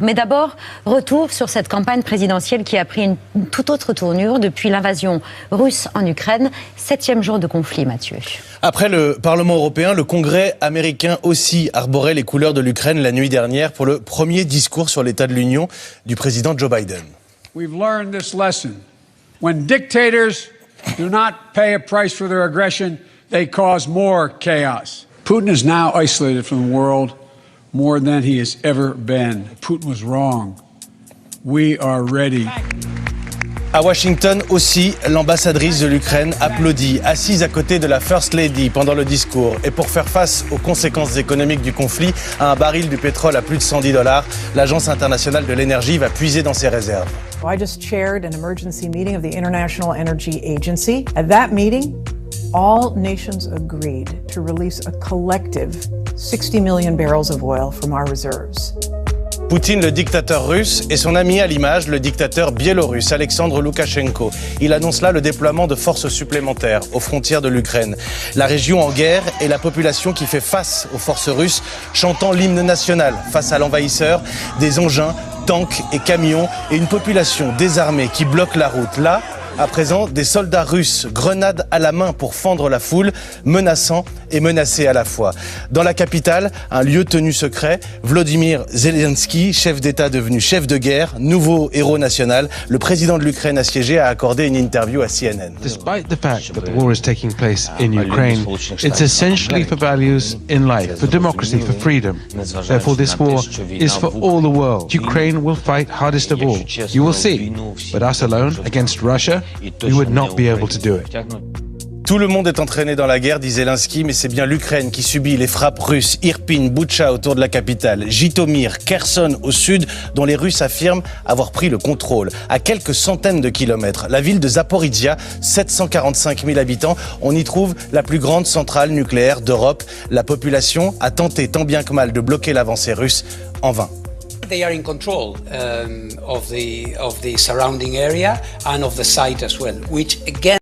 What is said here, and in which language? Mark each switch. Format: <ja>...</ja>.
<fr>Mais d'abord, retour sur cette campagne présidentielle qui a pris une toute autre tournure depuis l'invasion russe en Ukraine. 7e jour de conflit, Mathieu. Après le Parlement européen, le Congrès américain aussi arborait les couleurs de l'Ukraine la nuit dernière pour le premier discours sur l'état de l'Union du président Joe Biden.</fr> <en>We've learned this lesson. When dictators do not pay a price for their aggression, they cause more chaos. Putin is now isolated from the world more than he has ever been. Putin was wrong. We are ready.</en> <fr>À Washington aussi, l'ambassadrice de l'Ukraine applaudit, assise à côté de la First Lady pendant le discours. Et pour faire face aux conséquences économiques du conflit, à un baril du pétrole à plus de $110, l'Agence internationale de l'énergie va puiser dans ses réserves.</fr> <en>I just chaired an emergency meeting of the International Energy Agency. At that meeting, all nations agreed to release a collective 60 million barrels of oil from our reserves.</en> <fr>Poutine, le dictateur russe, et son ami à l'image, le dictateur biélorusse, Alexandre Loukachenko. Il annonce là le déploiement de forces supplémentaires aux frontières de l'Ukraine. La région en guerre et la population qui fait face aux forces russes, chantant l'hymne national face à l'envahisseur, des engins, tanks et camions, et une population désarmée qui bloque la route. Là, à présent, des soldats russes, grenades à la main pour fendre la foule, menaçant et menacés à la fois. Dans la capitale, un lieu tenu secret, Volodymyr Zelensky, chef d'État devenu chef de guerre, nouveau héros national, le président de l'Ukraine assiégée a accordé une interview à CNN.</fr> <en>Despite the fact that the war is taking place in Ukraine, it's essentially for values in life, for democracy, for freedom. Therefore, this war is for all the world. Ukraine will fight hardest of all. You will see. But us alone against Russia, we would not be able to do it.</en> <fr>Tout le monde est entraîné dans la guerre, dit Zelensky, mais c'est bien l'Ukraine qui subit les frappes russes. Irpin, Boutcha autour de la capitale, Jitomir, Kherson au sud, dont les Russes affirment avoir pris le contrôle. À quelques centaines de kilomètres, la ville de Zaporizhia, 745 000 habitants, on y trouve la plus grande centrale nucléaire d'Europe. La population a tenté tant bien que mal de bloquer l'avancée russe, en vain.</fr> <en>They are in control of the surrounding area and of the site as well, which again</en>